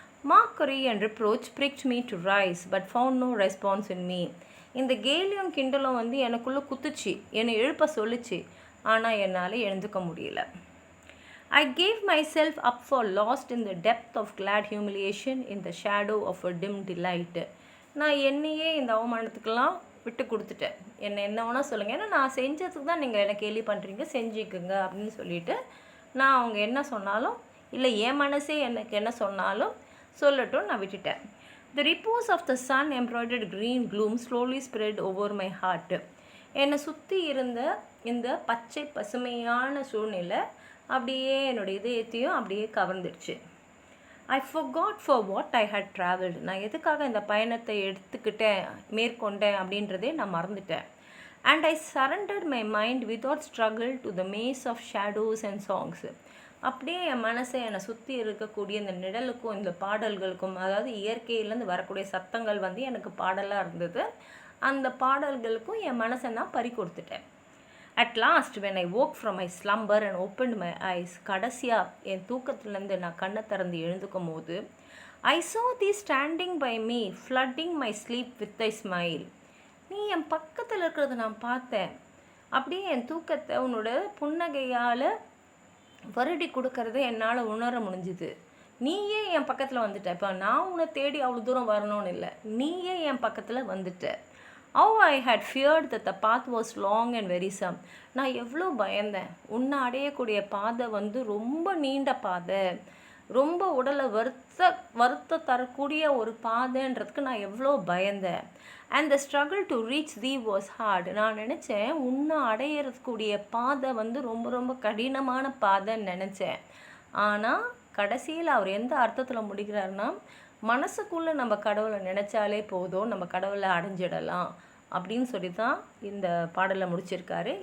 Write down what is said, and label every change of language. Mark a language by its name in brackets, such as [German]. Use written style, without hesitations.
[English] Mockery and reproach pricked me to rise, but found no response in me. [Tamil] இந்த கேலியும் கிண்டலும் வந்து எனக்குள்ளே குத்துச்சு, என்னை எழுப்ப சொல்லிச்சு, ஆனால் என்னால் எழுந்துக்க முடியல. [English] I gave myself up for lost in the depth of glad humiliation in the shadow of a dim delight. [Tamil] நான் என்னையே இந்த அவமானத்துக்கெல்லாம் விட்டு கொடுத்துட்டேன். என்ன வேணால் சொல்லுங்கள், ஏன்னா நான் செஞ்சதுக்கு தான் நீங்கள் என்ன கேலி பண்ணுறீங்க, செஞ்சுக்குங்க அப்படின்னு சொல்லிவிட்டு நான் அவங்க என்ன சொன்னாலும் இல்லை என் மனசே எனக்கு என்ன சொன்னாலும் சொல்லட்டும் நான் விட்டுட்டேன். [English] The repose of the sun embroidered green gloom slowly spread over my heart. [Tamil] என்னை சுற்றி இருந்த இந்த பச்சை பசுமையான சூழ்நிலை அப்படியே என்னோடய இதயத்தையும் அப்படியே கவர்ந்துடுச்சு. [English] I forgot for what I had traveled. [Tamil] நான் எதுக்காக இந்த பயணத்தை மேற்கொண்டேன் அப்படின்றதே நான் மறந்துட்டேன். [English] And I surrendered my mind without struggle to the maze of shadows and songs. [Tamil] அப்படியே என் மனசை என்னை சுற்றி இருக்கக்கூடிய இந்த நிழலுக்கும் இந்த பாடல்களுக்கும், அதாவது இயற்கையிலேருந்து வரக்கூடிய சத்தங்கள் வந்து எனக்கு பாடலாக இருந்தது. அந்த பாடல்களுக்கும் என் மனசை நான் பறி கொடுத்துட்டேன். [English] At last when I woke from my slumber and opened my eyes, [Tamil] கடைசியாக என் தூக்கத்துலேருந்து நான் கண்ணை திறந்து எழுந்துக்கும் போது, [English] I saw thee standing by me, flooding my sleep with a smile. [Tamil] நீ என் பக்கத்தில் இருக்கிறத நான் பார்த்தேன். அப்படியே என் தூக்கத்தை உன்னோட புன்னகையால் வருடி கொடுக்கறத என்னால் உணர முடிஞ்சுது. நீயே என் பக்கத்தில் வந்துட்ட. இப்போ நான் உன்னை தேடி அவ்வளோ தூரம் வரணும்னு இல்லை, நீயே என் பக்கத்தில் வந்துட்ட. [English] How I had feared that the path was long and wearisome. [Tamil] நான் எவ்வளோ பயந்தேன். உன்னை அடையக்கூடிய பாதை வந்து ரொம்ப நீண்ட பாதை, ரொம்ப உடலை வருத்த தரக்கூடிய ஒரு பாதைன்றதுக்கு நான் எவ்வளோ பயந்தேன். [English] And the struggle to reach thee was hard. [Tamil] நான் நினச்சேன் உன்னை அடையிறதுக்கூடிய பாதை வந்து ரொம்ப ரொம்ப கடினமான பாதைன்னு நினச்சேன். ஆனால் கடைசியில் அவர் எந்த அர்த்தத்தில் முடிக்கிறாருன்னா, மனசுக்குள்ளே நம்ம கடவுளை நினச்சாலே போதும், நம்ம கடவுளை அடைஞ்சிடலாம் அப்படின்னு சொல்லி தான் இந்த பாடலை முடிச்சிருக்காரு.